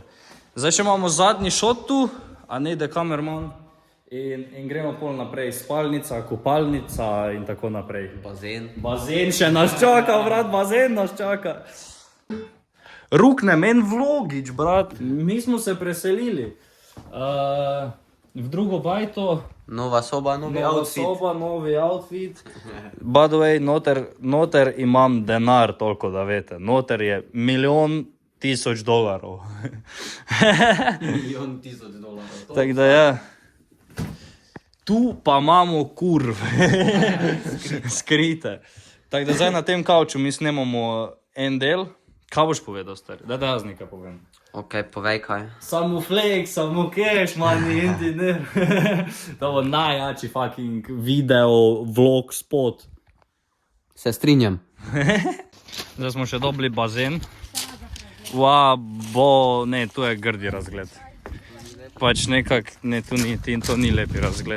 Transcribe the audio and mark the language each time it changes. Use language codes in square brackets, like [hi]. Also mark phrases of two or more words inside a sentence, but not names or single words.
[sl] Zdaj še imamo zadnji šot tu, a ne ide kamerman in gremo pol naprej, spalnica, kupalnica in tako naprej. Bazen. Bazen še nas čaka, brat, bazen nas čaka. Rukne, men vlogič, brat, mi smo se preselili. V drugo bajto. Nova soba, novi outfit. Nova soba, novi outfit. [en] By the way, [sl] noter imam denar, toliko da vete. Noter je $1,000,000. $1,000,000. Tako da je. Tu pa imamo kurve. Skrite. Tako da zdaj na tem kavču mi snemamo en del. Kaj boš povedal, stari? Da jaz nekaj povem. Ok, povej kaj. [en] Samo flex, samo cash, money, engineer. [sl] To bo najjači fucking video, vlog, spot. Se strinjam. Zdaj smo še dobili bazen. Ne, tu je grdi razgled. Pač nekak, ne, to ni lepi razgled.